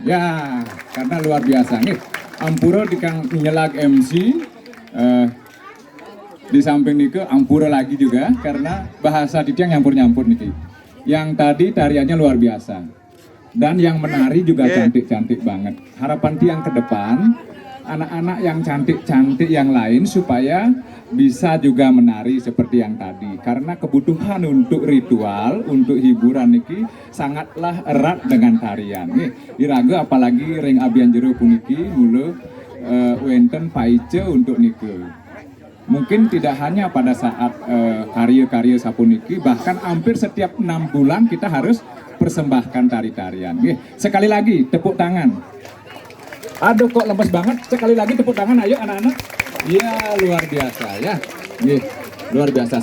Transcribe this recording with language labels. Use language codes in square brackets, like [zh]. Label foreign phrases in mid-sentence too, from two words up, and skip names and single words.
[id] Ya, karena luar biasa nih. [ban] Ampura dikang nyelag MC [id] di samping [ban] niku ampura [id] lagi juga karena bahasa [ban] Titiang nyampur-nyampur niki. [id] Yang tadi tariannya luar biasa. Dan yang menari juga cantik-cantik banget. Harapan Tiang ke depan anak-anak yang cantik-cantik yang lain supaya bisa juga menari seperti yang tadi, karena kebutuhan untuk ritual, untuk hiburan niki sangatlah erat dengan tarian. [ban] Nih, diraga apalagi ring abian jero puniki mulu wenten paice untuk niku. [id] Mungkin tidak hanya pada saat karya-karya sapuniki, bahkan hampir setiap 6 bulan kita harus persembahkan tari-tarian. Nih, sekali lagi tepuk tangan. Aduh kok lemes banget, sekali lagi tepuk tangan ayo anak-anak. Ya luar biasa ya, nih, luar biasa.